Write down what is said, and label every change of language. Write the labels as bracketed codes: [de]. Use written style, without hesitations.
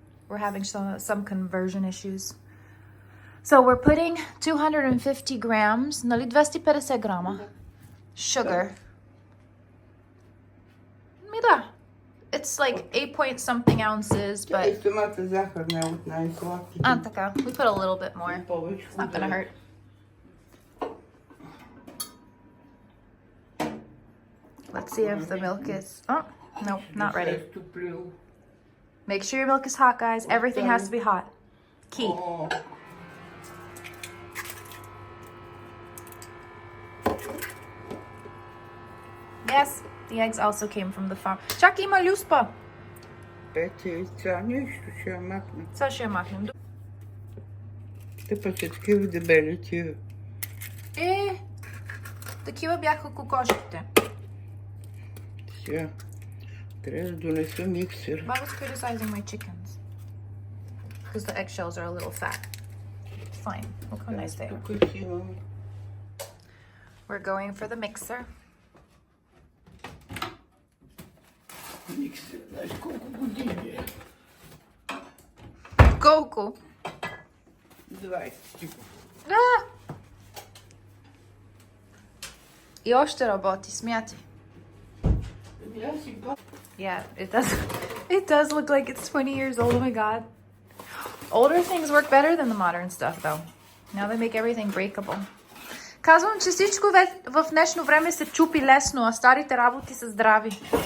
[en] We're having some conversion issues. So we're putting 250 grams, [bg] нали 250 grama? [en] sugar. Mira. It's like 8 point something ounces, but... [bg] И самата захар не е от най-сладките. [en] Taka, we put a little bit more. It's not gonna hurt. Let's see if the milk is... Oh, no, not ready. Make sure your milk is hot, guys. Everything has to be hot. Key. Yes, the eggs also came from the farm. [bg] Чак има люспа. Пете, това нещо ще я махна. Сега ще я махнем. Те па са такива дебели тия. Такива бяха кокошките. Сега трябва да донеса миксер. [en] Baba's criticizing my chickens. Because the eggshells are a little fat. It's fine. Look how nice they are. [bg] Тук си имам. [en] We're going for the mixer. [bg] Миксер, знаеш колко години е? Колко? 20 типа. И още работи, смятай. [en] Yeah, it does look like it's 20 years old. Oh my god. Older things work better than the modern stuff though. Now they make everything breakable. [bg] Казвам, че всичко в днешно време се чупи лесно, а старите работи са здрави.